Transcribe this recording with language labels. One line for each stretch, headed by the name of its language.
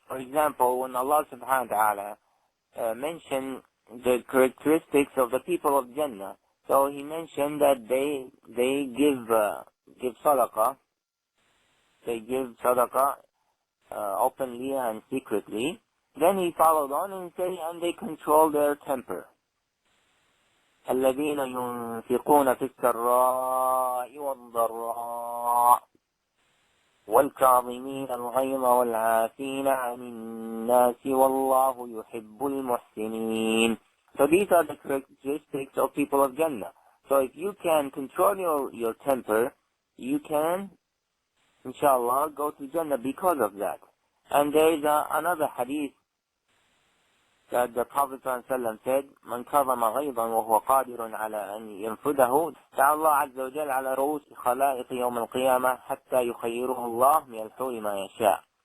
English: For example, when Allah subhanahu wa ta'ala mentioned the characteristics of the people of Jannah, so He mentioned that they give sadaqah. They give sadaqah openly and secretly. Then He followed on and said, and they control their temper.
Arabic: الذين ينفقون في السراء والضراء والكاظمين الغيظ والعافين عن الناس والله يحب المحسنين.
English: So these are the characteristics of people of Jannah. So if you can control your temper, you can, inshallah, go to Jannah because of that. And there is another hadith that the Prophet ﷺ said,
Arabic: من كظم غيظا وهو قادر على أن ينفذه دعا الله عز وجل على رؤوس خلائق يوم القيامة حتى يخيره الله من الحور ما يشاء.